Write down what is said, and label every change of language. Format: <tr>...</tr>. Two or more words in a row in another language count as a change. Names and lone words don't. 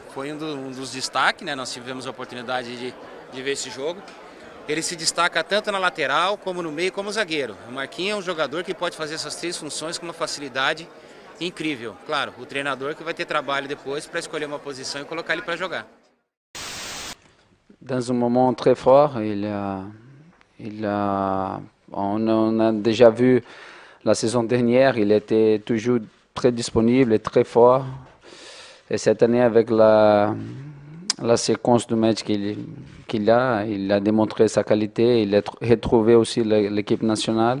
<pt>Foi um dos destaques, né? Nós tivemos a oportunidade de ver esse jogo. Ele se destaca tanto na lateral, como no meio, como zagueiro. O Marquinhos é um jogador que pode fazer essas três funções com uma facilidade incrível. Claro, o treinador que vai ter trabalho depois para escolher uma posição e colocar ele para jogar.</pt> <fr>Dans un moment très fort, on a déjà vu la saison dernière, il était toujours très disponible et très fort. Et cette année, avec la séquence de match qu'il a, il a démontré sa qualité, il a retrouvé aussi l'équipe nationale.</fr>